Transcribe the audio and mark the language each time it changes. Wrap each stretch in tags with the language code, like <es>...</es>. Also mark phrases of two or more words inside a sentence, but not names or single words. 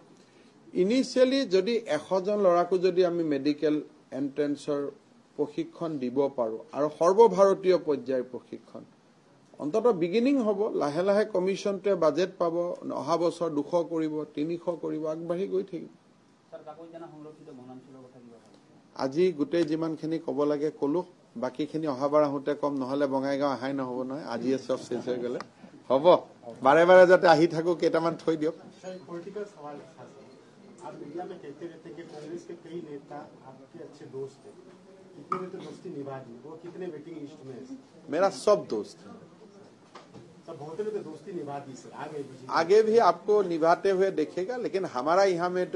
<as>ইনিচিয়েলি যদি 100জন ল'ৰাকো যদি আমি</as> <en>medical entrance</en> <as>প্ৰশিক্ষণ দিব পাৰো আৰু সৰ্বভাৰতীয় পৰ্যায়ৰ প্ৰশিক্ষণ, অন্তত বিগিনিং হ'ব, লাহে লাহে কমিশ্যনটোৱে বাজেট পাব, অহা বছৰ 200 কৰিব, 300 কৰিব, আগবাঢ়ি গৈ থাকিব। আজি গোটেই যিমানখিনি ক'ব লাগে ক'লো, বাকীখিনি অহাবাৰ আহোঁতে কম, নহ'লে বঙাইগাঁও অহাই নহ'ব নহয়, আজিয়ে চব শেষ হৈ গ'লে হ'ব, বাৰে বাৰে যাতে আহি থাকো, কেইটামান থৈ দিয়ক।</as> <hi>आप मीडिया में कहते रहते हैं कि कांग्रेस के कई नेता आपके अच्छे दोस्त हैं, कितने ने तो दोस्ती निभा दी, वो कितने</hi> <en>waiting list</en> <hi>में है? मेरा सब दोस्त है। सर बहुत ने तो दोस्ती निभा दी सर, आगे भी आगे भी आपको निभाते हुए देखेगा, लेकिन हमारा यहाँ में</hi>